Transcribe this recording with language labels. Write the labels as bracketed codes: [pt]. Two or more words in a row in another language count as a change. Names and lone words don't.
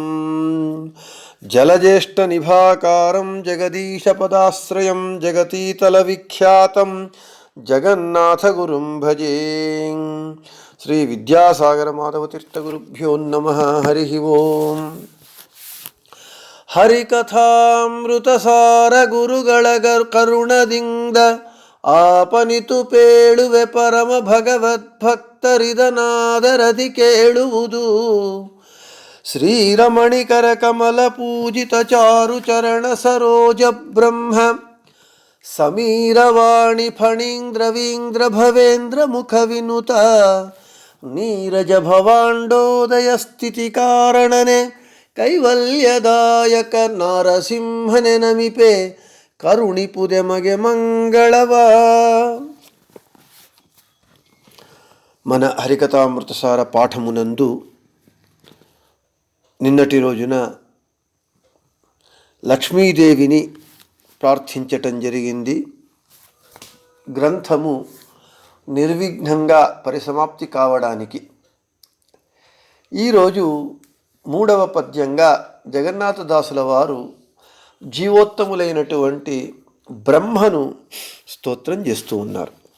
[sa] జలజ్యేష్ఠనిభాకారం జగదీశపదాశ్రయం జగతీతలవిఖ్యాతం జగన్నాథగురుం భజే. శ్రీ విద్యాసాగర మాధవతీర్థగురుభ్యో నమః. హరి ఓం. [kn] ಹರಿಕಥಾಮೃತಸಾರ ಗುರುಗಳ ಕರುಣದಿಂದ ಆಪನಿತು ಪೇಳುವೆ ಪರಮ ಭಗವದ್ಭಕ್ತರಿದನಾದರದಿ ಕೇಳುವುದು. ಶ್ರೀರಮಣಿಕರ ಕಮಲ ಪೂಜಿತ ಚಾರು ಚರಣ ಸರೋಜ ಬ್ರಹ್ಮ ಸಮೀರವಾಣಿ ಫಣೀಂದ್ರವೀಂದ್ರ ಭವೇಂದ್ರ ಮುಖ ವಿನುತ ನೀರಜ ಭವಾಂಡೋದಯ ಸ್ಥಿತಿ ಕಾರಣನೆ ಕೈವಲ್ಯದಾಯಕ ನಾರಸಿಂಹನೆ ನಮಿಪೆ ಕರುಣಿಪುದೆ ಮಗೆ ಮಂಗಳವ. [te] మన హరికథామృతసార పాఠమునందు నిన్నటి రోజున లక్ష్మీదేవిని ప్రార్థించటం జరిగింది. గ్రంథము నిర్విఘ్నంగా పరిసమాప్తి కావడానికి ఈరోజు 3వ పద్యంగా జగన్నాథదాసుల వారు జీవోత్తములైనటువంటి బ్రహ్మను స్తోత్రం చేస్తూ ఉన్నారు.